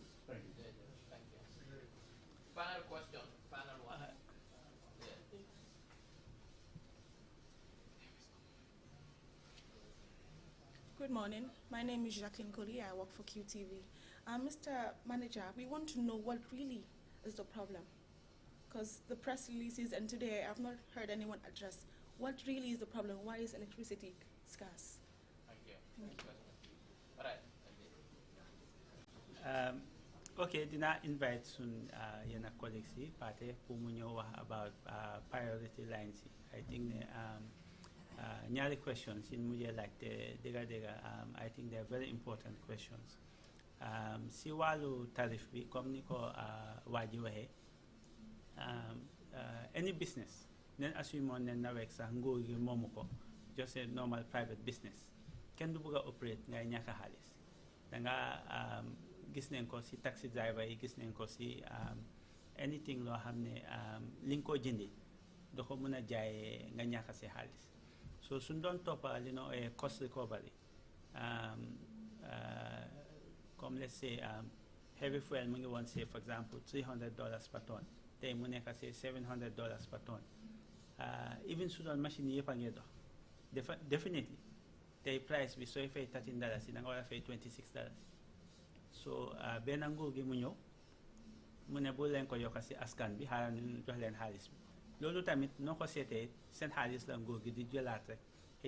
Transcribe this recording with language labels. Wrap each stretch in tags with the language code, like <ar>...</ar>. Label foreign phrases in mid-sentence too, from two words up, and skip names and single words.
<en>Thank you. Final question. Final one. Good morning. My name is Jacqueline Koli. I work for QTV. Mr. Manager, we want to know what really is the problem. Because the press releases and today I've not heard anyone address what really is the problem. Why is electricity scarce? Thank you. Thank you. All right.</en> <wo>Okay, dina invite soon yena colleagues yi party pour mu ñëw wax</wo> <en>about priority lines</en> <wo>yi.</wo> <en>I think</en> <wo>ne ñaari questions in mujjee laajte dëgga</wo> <en>I think they are very important questions.</en> <wo>Si wàllu tarif bi comme ni ko waa ji waxee</wo> <en>any business</en> <wo>nen assume ne NAWEC sax nguur gi moomu ko</wo> <en>just a normal private business</en> <wo>kenn du bëgg a operate ngay ñàkk xaalis danga gis nañ ko si</wo> <en>taxi driver</en> <wo>yi gis nañ ko si anything loo xam ne li nga koo jëndee doo ko mën a jaayee nga ñàkk si xaalis so suñ doon toppa li</wo> <en>no cost recovery</en> <wo>comme</wo> <en>let's say heavy fuel</en> <wo>mu ngi woon</wo> <en>say for example $300 per tonne</en> <wo>tey mu nekk</wo> <en>say $700 per tonne even</en> <wo>su doon machine yëpp a ngi dox definitely tey price bi sooy fay $13 da nga war a fay $26 so benn nguur gi mu ñëw mu ne bu leen ko yokka si askan bi xaaral ñu jox leen xaalis bi loolu tamit noo ko seetee seen xaalis la nguur gi di jëlaat rek xëy</wo>